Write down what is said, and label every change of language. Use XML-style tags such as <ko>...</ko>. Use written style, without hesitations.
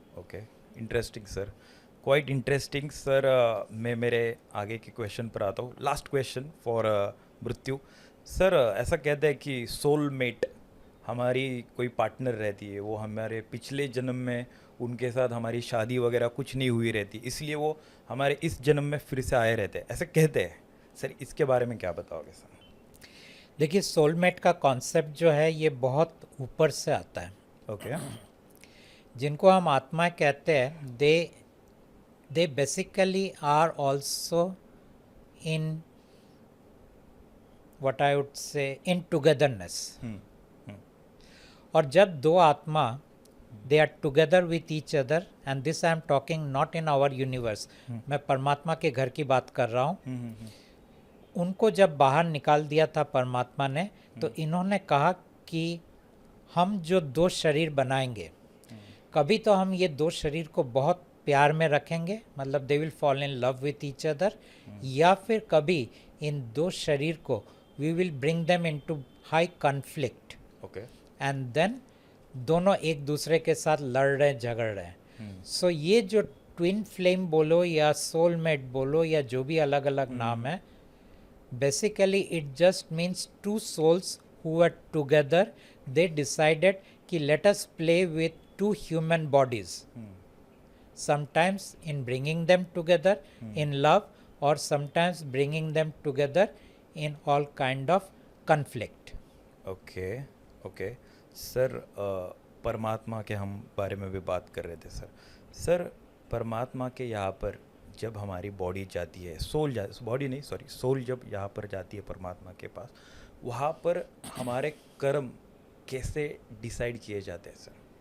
<en>Okay, interesting sir, quite interesting sir.</en> <hi>मैं मेरे आगे के क्वेश्चन पर आता हूँ।</hi> <en>last question for</en> <hi>मृत्यु सर। ऐसा कहते हैं कि सोलमेट हमारी कोई पार्टनर रहती है, वो हमारे पिछले जन्म में उनके साथ हमारी शादी वगैरह कुछ नहीं हुई रहती, इसलिए वो हमारे इस जन्म में फिर से आए रहते हैं, ऐसे कहते हैं सर। इसके बारे में क्या बताओगे सर? देखिए, सोलमेट का कॉन्सेप्ट जो है ये बहुत ऊपर से आता है।</hi> <en>Okay.</en> <hi>जिनको हम आत्मा कहते हैं,</hi> <en>They basically are also in what I would say in togetherness.</en> <hi>और जब दो आत्मा</hi> <en>they are together with each other, and this I am talking not in our universe,</en> <hi>मैं परमात्मा के घर की बात कर रहा हूँ। उनको जब बाहर निकाल दिया था परमात्मा ने, तो इन्होंने कहा कि हम जो 2 शरीर बनाएंगे, कभी तो हम ये 2 शरीर को बहुत प्यार में रखेंगे, मतलब</hi> <en>they will fall in love with each other,</en> <hi>या फिर कभी इन 2 शरीर को</hi> <en>We will bring them into high conflict. Okay.</en> <hi>And then दोनों एक दूसरे के साथ लड़ रहे हैं, झगड़ रहे हैं। सो ये जो ट्विन फ्लेम बोलो या सोलमेट बोलो या जो भी अलग अलग नाम है,</hi> <en>Basically it just means 2 souls who were together, they decided कि let us play with two human bodies. Sometimes in bringing them together in love, or sometimes bringing them together in all kind of conflict.</en> <hi>Okay okay sir, परमात्मा के हम बारे में भी बात कर रहे थे सर. सर, परमात्मा के यहाँ पर जब हमारी बॉडी जाती है, बॉडी नहीं सॉरी सोल जब यहाँ पर जाती है परमात्मा के पास, वहाँ पर हमारे कर्म कैसे डिसाइड किए जाते हैं सर?</hi>